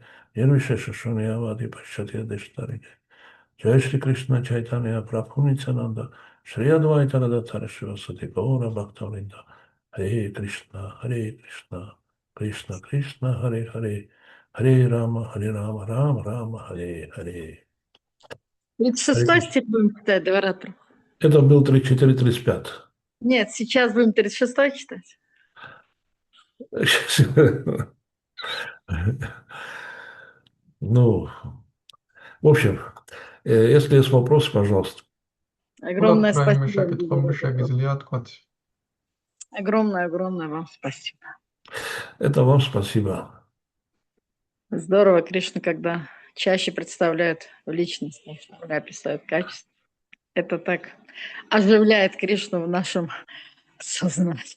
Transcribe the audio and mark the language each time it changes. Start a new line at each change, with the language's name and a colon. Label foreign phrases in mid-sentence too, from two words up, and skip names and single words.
Sanskrit: निर्विशेष शून्य वादि पाश्चात्य देशतारिणे. जय श्री कृष्ण चैतन्य प्रभु नित्यानन्द श्री अद्वैत गदाधर श्रीवासादि गौर भक्तवृन्द हरे कृष्ण हरे कृष्ण कृष्ण कृष्ण हरे हरे हरे राम हरे राम राम राम हरे हरे.
Russian: 36 стих будем читать, Деваратор. Это был 34-35. Нет, сейчас будем 36 читать. Ну, в общем, если есть вопросы, пожалуйста. Огромное
Georgian: რაიმე
Russian: спасибо.
Georgian: შეკითხვები შეგიძლია თქვათ.
Russian: Огромное вам спасибо. Это вам спасибо. Здорово, Кришна, когда чаще представляют в личности, описывают качество. Это так оживляет Кришну в нашем сознании.